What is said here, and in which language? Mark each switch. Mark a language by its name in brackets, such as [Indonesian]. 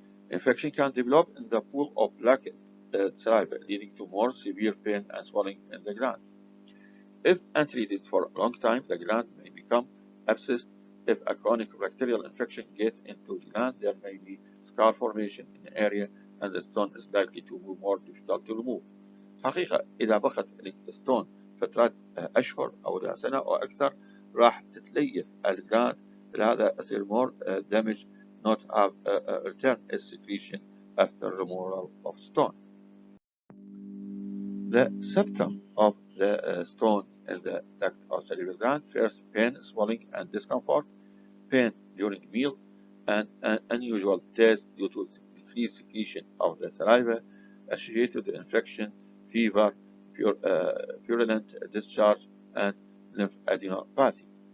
[English] Infection can develop in the pool of black saliva, leading to more severe pain and swelling in the gland. If untreated for a long time, the gland may become abscessed. If a chronic bacterial infection gets into the gland, there may be scar formation in the area, and the stone is likely to be more difficult to remove. [Arabic] حقيقة إذا بقت الستون فترات أشهر أو سنة أو أكثر راح تتليف الجلاند، لهذا يصير [English] more damage, not have return its secretion after removal of stone. The symptom of the stone in the duct of salivary gland: first, pain, swelling, and discomfort. Pain during meal, and an unusual taste due to decreased secretion of the saliva, associated with infection, fever, purulent discharge, and lymphadenopathy.